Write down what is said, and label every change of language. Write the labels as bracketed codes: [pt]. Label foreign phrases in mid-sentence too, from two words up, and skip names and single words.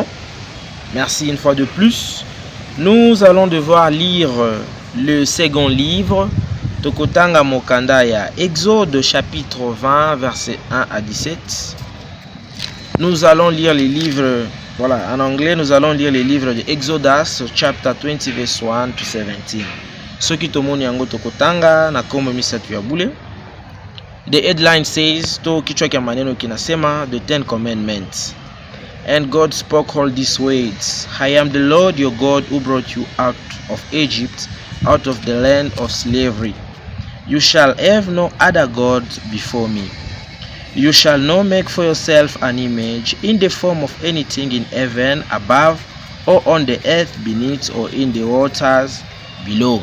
[fr] Merci une fois de plus. Nous allons devoir lire le second livre, [ln] Tokotanga Mokanda ya Exode [fr] chapitre 20 versets 1 à 17. Nous allons lire les livres, voilà, en anglais nous allons lire les livres de [en] Exodus chapter 20 verse 1 to 17. [ln] Soki tomoni yango tokotanga na kombo misatu ya bule. [en] The headline says, to [sw] kichwa cha maneno kinasema, [en] the 10 commandments. And God spoke all these words, I am the Lord your God who brought you out of Egypt, out of the land of slavery. You shall have no other gods before me. You shall not make for yourself an image in the form of anything in heaven above, or on the earth beneath, or in the waters below.